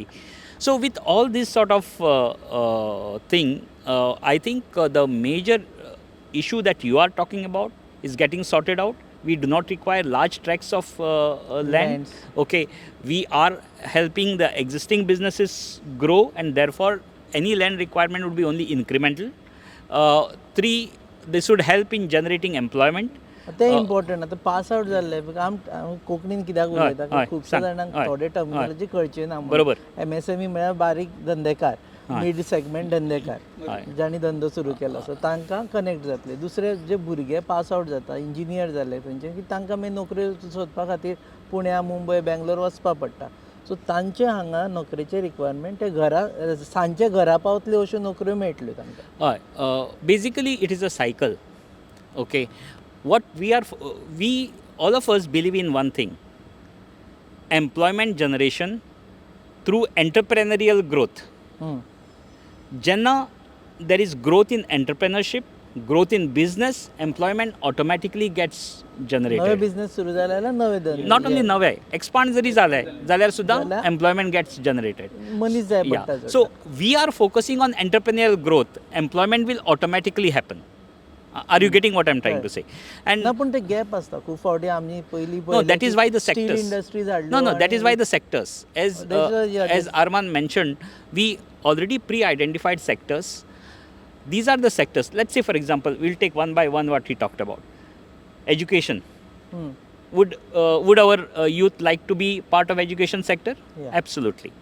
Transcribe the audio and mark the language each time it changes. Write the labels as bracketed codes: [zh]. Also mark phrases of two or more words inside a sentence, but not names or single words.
[en] So with all this sort of thing, I think the major issue that you are talking about is getting sorted out. We do not require large tracts of land. Lands. Okay, we are helping the existing businesses grow, and therefore any land requirement would be only incremental. Three, this would help in generating employment. [kok] ते इम्पॉर्टंट आता [en] pass out [kok] जाल्ले हांव कोंकणीन कित्याक उलयता हय, खुबश्या सांग, जाणांक हय, थोडे टर्मिनॉलॉजी कळचे ना बरोबर. MSME म्हळ्यार बारीक धंदेकार [en] mid segment [kok] धंदेकार हय. जाणी धंदो सुरू केलो सो तांकां कनेक्ट जातले दुसरे जे भुरगे [en] pass out [kok] जाता इंजिनियर जाले थंयचे की तांकां मागीर नोकऱ्यो सोदपा खातीर पुण्या मुंबय बेंगलोर वचपा पडटा सो तांचे हांगा नोकरेचे रिक्वायरमेंट ते घरा सांजचे घरा पावतल्यो अश्यो नोकऱ्यो मेळटल्यो तांकां हय, [en] basically it is a cycle. Okay, what we all of us believe in one thing: employment generation through entrepreneurial growth. Jenna, there is growth in entrepreneurship, growth in business, employment automatically gets [kok] नवे [en] generated. [kok] बिझनेस सुरू जाले जाल्यार नवे धंदे [en] Not only [kok] नवे, expand जरी झाले जाल्यार सुद्धा जाल्यार [en] employment gets generated. [kok] मनीस जाय [en] Yeah. [kok] पडटा [en] So we are focusing on entrepreneurial growth. Employment will automatically happen. Are you getting what I'm trying to say? And [kok] ना पण ते गॅप आसता खूब फावटी आमी पयलीं [en] no, that is why the स्टील sectors. इंडस्ट्रीज No, that is why the sectors. As yeah, as Arman mentioned, we already pre-identified sectors. These are the sectors. Let's say, for example, we'll take one by one what he talked about. Education. Would our youth like to be part of education sector?